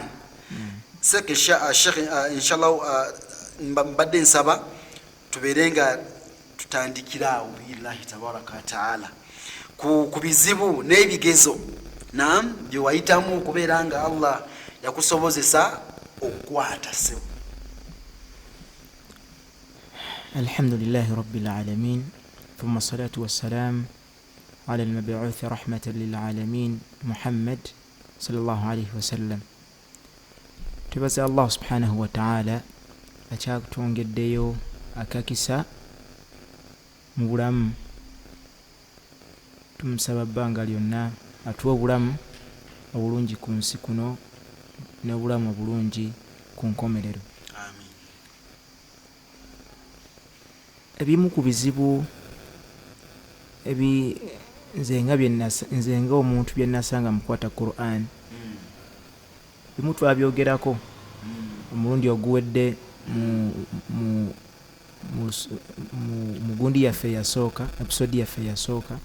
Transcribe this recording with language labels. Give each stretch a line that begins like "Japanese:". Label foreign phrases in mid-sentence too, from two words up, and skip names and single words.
Ganda: Seke Sheikh inshallah mbadde nsaba tubeere nga tutandikira
Arabic: بالله تبارك وتعالى
Ganda: ku bizibu n'ebigezo bye wayitamu okubeera nga Allah yakusobozesa okukwata. Sebo
Arabic: الحمد لله رب العالمين، ثم الصلاة والسلام على المبعوث رحمة للعالمين محمد صلى الله عليه وسلم.
Ganda: Tubaza Allah
Arabic: سبحانه وتعالى
Ganda: akyatwongeddeyo akakisa mu bulamu, tumusaba bbanga lyonna atuwa obulamu obulungi ku nsi kuno n'obulamu obulungi ku nkomerero. Ebimu ku bizibu nze nga omuntu bye nasanga mukwata Quran, bimu twabyogerako omulundi oguwedde mu gundi yaffe yasooka, episode yaffe yasooka.